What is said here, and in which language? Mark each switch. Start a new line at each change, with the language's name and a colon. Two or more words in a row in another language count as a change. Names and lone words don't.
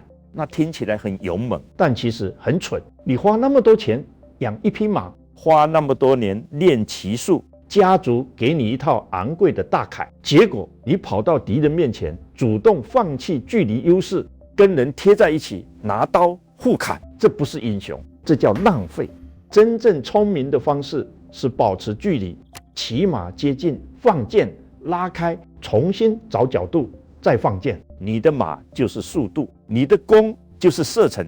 Chinese: 那聽起來很勇猛，但其實很蠢。你花那麼多錢養一匹馬，花那麼多年練騎術，家族給你一套昂貴的大鎧，結果你跑到敵人面前，主動放棄距離優勢，跟人貼在一起，拿刀互砍，這不是英雄，這叫浪費。真正聰明的方式是保持距離，騎馬接近，放箭，拉開，重新找角度，再放箭。你的馬就是速度，你的弓就是射程，